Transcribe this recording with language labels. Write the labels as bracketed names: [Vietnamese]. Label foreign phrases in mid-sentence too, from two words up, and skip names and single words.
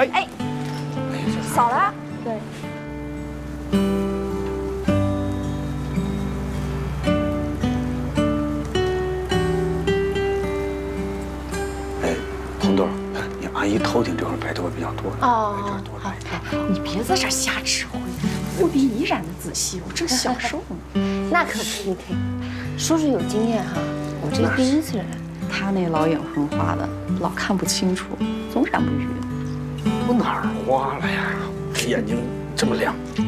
[Chinese] 哎，掃了。對。阿姨头頂這塊白頭髮比較多，哦，好，你別在這瞎指揮，我比你染的仔細，我正享受呢。那可不可以，叔叔有經驗哈，我這第1次染。他那老眼昏花的，老看不清楚，總染不勻。我哪兒花了呀？眼睛這麼亮。